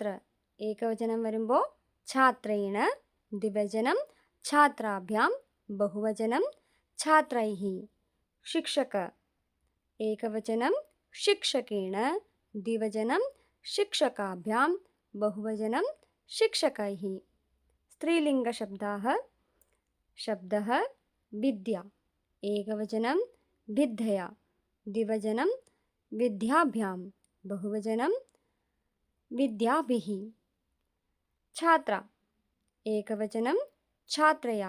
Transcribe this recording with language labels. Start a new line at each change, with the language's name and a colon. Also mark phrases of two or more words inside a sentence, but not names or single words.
Malayalam: ഏകവചനം വരുമ്പോൾ ഛാത്രേണ. ദ്വിവചനം ഛാത്രാഭ്യാം. ബഹുവചനം ഛാത്രൈഃ. ശിക്ഷക. ഏകവചനം ശിക്ഷകേണ. ദ്വിവചനം ശിക്ഷകാഭ്യാം. ബഹുവചനം शिक्षकैः.
Sanskrit: स्त्रीलिङ्गशब्दाः. शब्दः विद्या. एकवचनं विद्यया. द्विवचनं विद्याभ्यां. बहुवचनं विद्याभिः. छात्रा. एकवचनं छात्रया.